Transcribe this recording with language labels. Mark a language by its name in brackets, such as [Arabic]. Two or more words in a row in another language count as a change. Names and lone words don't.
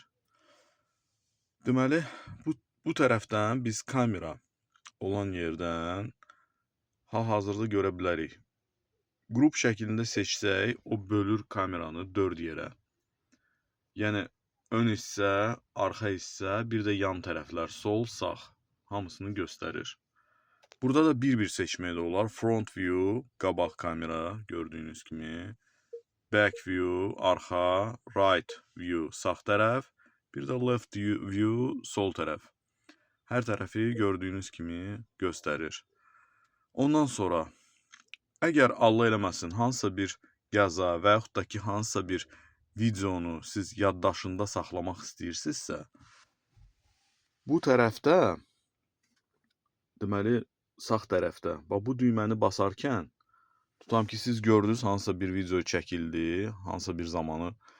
[Azerbaijani] Deməli, bu tərəfdən biz kamera olan yerdən hal-hazırda görə bilərik. Qrup şəklində seçsək, o bölür kameranı 4 yerə. Yəni, ön hissə, arxa hissə, bir də yan tərəflər, sol, sağ, hamısını göstərir. Burada da bir-bir seçmək də olar. [English] Front view, [Azerbaijani] qabaq kamera, gördüyünüz kimi. [English] Back view, arxa, right view, [Azerbaijani] sağ tərəf. Bir də [English] left view, [Azerbaijani] sol tərəf. Hər tərəfi gördüyünüz kimi göstərir. Ondan sonra, əgər Allah eləməsin, hansısa bir yaza və yaxud da ki, hansısa bir videonu siz yaddaşında saxlamaq istəyirsinizsə, bu tərəfdə, deməli, sağ tərəfdə, bu düyməni basarkən, tutam ki, siz gördünüz, hansısa bir video çəkildi, hansısa bir zamanı